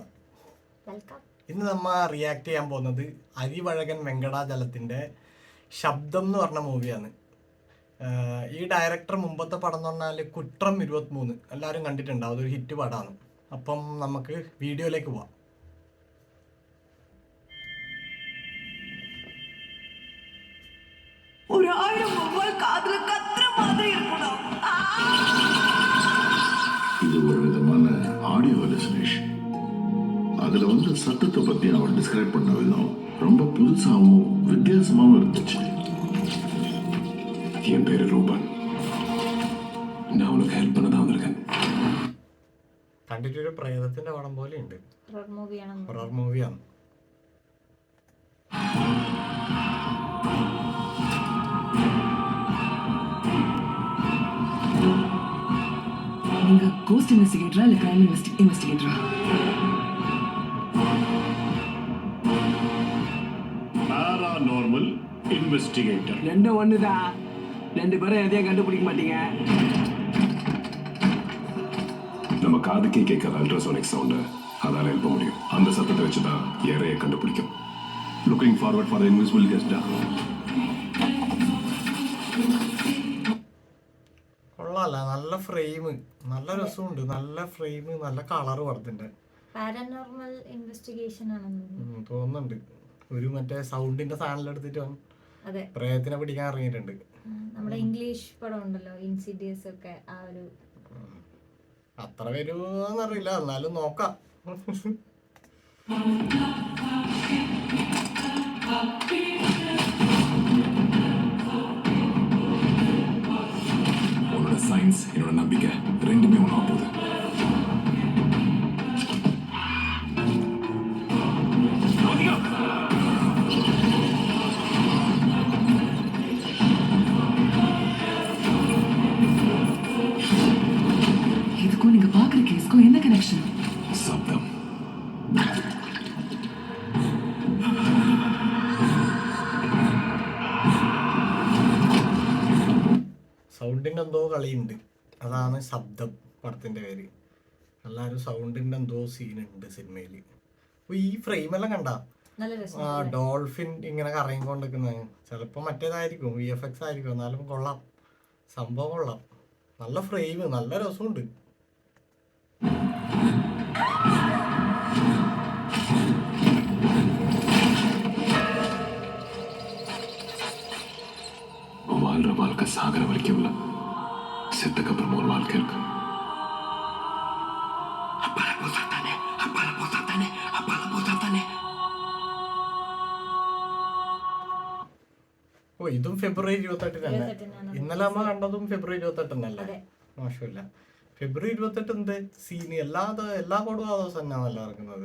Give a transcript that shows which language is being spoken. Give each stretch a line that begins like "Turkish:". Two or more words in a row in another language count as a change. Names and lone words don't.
Malayalam: വെൽക്കം. ഇന്ന് നമ്മൾ റിയാക്ട് ചെയ്യാൻ പോകുന്നത് അരിവഴകൻ വെങ്കടാചലത്തിൻ്റെ ശബ്ദം എന്ന് പറഞ്ഞ മൂവിയാണ്. ഈ ഡയറക്ടർ മുമ്പത്തെ പടം എന്ന് പറഞ്ഞാൽ കുട്രം 23 എല്ലാവരും കണ്ടിട്ടുണ്ടാവും. അതൊരു ഹിറ്റ് പടമാണ്. അപ്പം നമുക്ക് വീഡിയോയിലേക്ക് പോവാം.
Tamil: இது ஒரு விதமான
English: audio hallucination.
Tamil: அதுல சத்தத்தை பத்தி அவர் டிஸ்கிரைப் பண்ண விதம் ரொம்ப புதுசாகவும் வித்தியாசமாகவும் இருந்துச்சு. என் பேரு ரூபன். நான் உனக்கு ஹெல்ப் பண்ண தான் வந்திருக்கேன்.
Malayalam: കണ്ടിട്ടൊരു പ്രേതത്തിന്റെ പടം പോലെ ഉണ്ട്. ഹൊറർ മൂവിയാണ്.
Tamil: நீங்க
English: ghost investigator
Tamil: இல்ல
English: crime investigator? paranormal investigator.
Tamil: ரெண்டும் ஒண்ணுதான். ரெண்டு பேரும் எதையும் கண்டுபிடிக்க மாட்டீங்க. நம்ம காதுக்கே கேட்காத
English: ultrasonic sound
Tamil: அதால எழுப்ப முடியும். அந்த சத்தத்தை வச்சுதான் ஏறைய கண்டுபிடிக்கும்.
English: looking forward for the invisible guest.
Malayalam: കൊള്ളാല്ല, നല്ല ഫ്രെയിം, നല്ല രസമുണ്ട്, നല്ല ഫ്രെയിം, നല്ല കളർ പടത്തിന്റെ.
English: paranormal investigation
Malayalam: ആണെന്ന് തോന്നുന്നുണ്ട്. ഒരു മറ്റേ സൗണ്ടിന്റെ സാധനം എടുത്തിട്ട് അതെ പ്രേതത്തിനെ പിടിക്കാൻ ഇറങ്ങിയിട്ടുണ്ട്. നമ്മുടെ ഇംഗ്ലീഷ് പടം ഉണ്ടല്ലോ, ഇൻസിഡിയസ് ഒക്കെ, ആ ഒരു അത്ര വരുമോന്നറിയില്ല, എന്നാലും നോക്കാം.
Tamil: உன்னோட சயின்ஸ் என்னோட நம்பிக்கை ரெண்டுமே ஒன்றா போகுது. இதுக்கும் நீங்க பாக்குற கேஸ்க்கும் என்ன கனெக்ஷன்? சப்தம்.
Malayalam: സൗണ്ടിന്റെ എന്തോ കളിയുണ്ട്, അതാണ് ശബ്ദം പടത്തിന്റെ പേര്. എല്ലാവരും സൗണ്ടിന്റെ എന്തോ സീനുണ്ട് സിനിമയില്. അപ്പൊ ഈ ഫ്രെയിമെല്ലാം കണ്ട നല്ല രസം. ഡോൾഫിൻ ഇങ്ങനെ കറങ്ങിക്കൊണ്ടിരിക്കുന്നത് ചിലപ്പോ മറ്റേതായിരിക്കും, VFX ആയിരിക്കും, എന്നാലും കൊള്ളാം, സംഭവം കൊള്ളാം. നല്ല ഫ്രെയിം, നല്ല രസമുണ്ട്.
Tamil: வாழ்ற வாழ்க்கை சாகர வரைக்கும் இல்ல, செத்துக்கு அப்புறம் ஒரு வாழ்க்கை இருக்கு.
Malayalam: ഓ, ഇതും ഫെബ്രുവരി 28 തന്നെ. ഇന്നലെ അമ്മ കണ്ടതും ഫെബ്രുവരി 28 അല്ലേ? മോശമില്ല. ഫെബ്രുവരി 28 എന്ത് സീന്, എല്ലാ കോടും ആ ദിവസം തന്നെയാണല്ലോ ഇറങ്ങുന്നത്.